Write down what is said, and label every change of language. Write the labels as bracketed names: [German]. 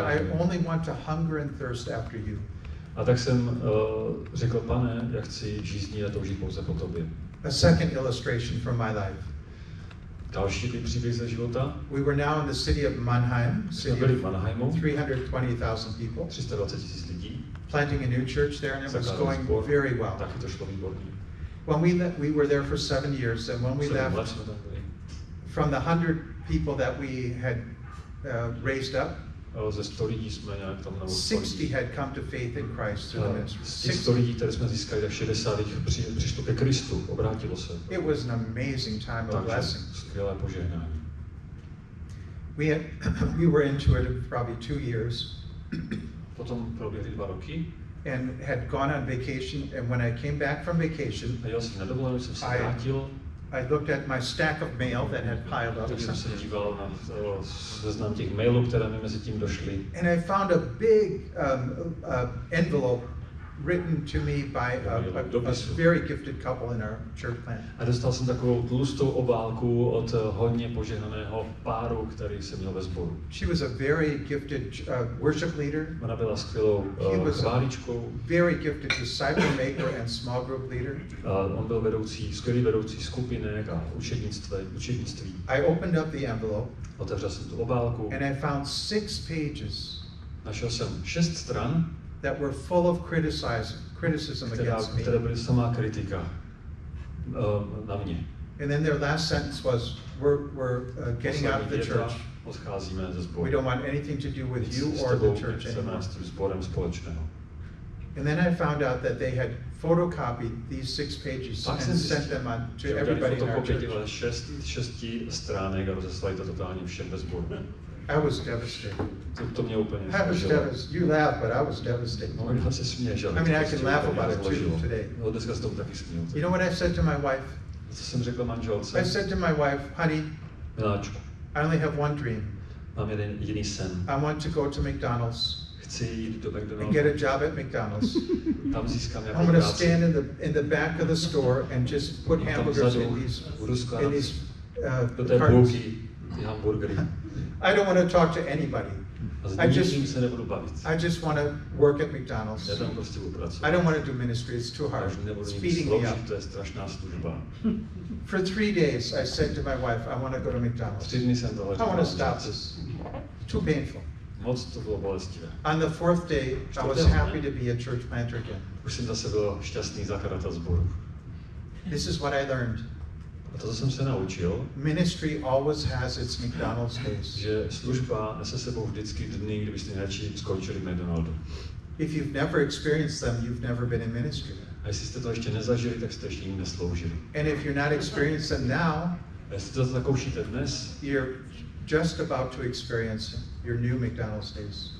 [English] I only want to hunger and thirst after you. [Czech] A tak jsem řekl, Pane, já chci žíznit a toužit pouze po tobě. [English] A second illustration from my life. [Czech] Další příběh ze života. [English] We were now in the city of Mannheim, city of 320,000 people. [Czech] 320 000 lidí. [English] Planting a new church there, and it was going very well. [Czech] Taky to šlo výborně. [English] When we were there for 7 years, and when we left, from the 100 people that we had raised up, [Czech] ze 100 lidí jsme nějak tam [English] 60 had come to faith in Christ through the ministry. [Czech] Z 100 lidí, které jsme získali, tak 60 jich přišlo ke Kristu, obrátilo se. [English] It was an amazing time of blessing. [Czech] Skvělé požehnání. [English] We were into it probably 2 years. [Czech] Potom proběhly 2 roky. [English] And had gone on vacation, and when I came back from vacation, [Czech] a jel jsem na dovolenou, jsem se vrátil. [English] I looked at my stack of mail that had piled up. [Czech] Tak jsem se díval na seznam těch mailů, které mi mezi tím došly. [English] And I found a big envelope written to me by a very gifted couple in our church plant. [Czech] A dostal jsem takovou tlustou obálku od hodně požehnaného páru, který jsem měl ve sboru. [English] She was a very gifted worship leader. [Czech] Ona byla skvělou chváličkou. [English] Very gifted disciple maker and small group leader. [Czech] On byl skvělý vedoucí skupinek a učednictví. [English] I opened up the envelope. [Czech] Otevřel jsem tu obálku. [English] And I found 6 pages. [Czech] Našel jsem 6 stran. [English] That were full of criticism against me. [Czech] Které byly samá kritika na mě. [English] And then their last sentence was, we're getting out of the church. [Czech] Odcházíme ze sboru. [English] We don't want anything to do with you or the church anymore. [Czech] Sborem společného. [English] And then I found out that they had photocopied these 6 pages and sent them on to everybody in our church. [Czech] 6 stránek a rozeslali to totálně všem ve sboru. [English] I was devastated. [Czech] To mě úplně [English] You laugh, but I was devastated. [Czech] No, já se směju, že? [English] I mean, I can laugh about it too today. [Czech] No, dneska se tomu taky směju. [English] You know what I said to my wife? [Czech] Co jsem řekl manželce? [English] I said to my wife, honey, [Czech] miláčku, [English] I only have one dream. [Czech] Mám jeden jediný sen. [English] I want to go to McDonald's. [Czech] Chci jít do McDonald's. [English] And get a job at McDonald's. [Czech] Tam získám nějakou [English] I'm going to [Czech] práci. [English] stand in the back of the store and just put hamburgers in these [Czech] do té bulky, ty hamburgery. [English] I don't want to talk to anybody. [Czech] se nebudu bavit. [English] I just want to work at McDonald's. [Czech] Já tam prostě budu pracovat. [English] I don't want to do ministry, it's too hard. It's beating me up. [Czech] To je strašná služba. [English] For 3 days I said to my wife, I want to go to McDonald's. [Czech] 3 dny jsem tohle [English] I want to stop this. Too painful. [Czech] Moc to bylo bolestivé. [English] On the 4th day, I was happy to be a church planter again. [Czech] Už jsem zase byl šťastný zakladatel sboru. [English] This is what I learned. [Czech] A to jsem se naučil, [English] Ministry always has its McDonald's days. [Czech] že služba nese sebou vždycky dny, kdybyste nejradši skončili v McDonaldu. [English] If you've never experienced them, you've never been in ministry. [Czech] A jestli jste to ještě nezažili, tak jste ještě jim nesloužili. [English] And if you're not experiencing them now, [Czech] A jestli to zakoušíte dnes, [English] you're just about to experience your new McDonald's days.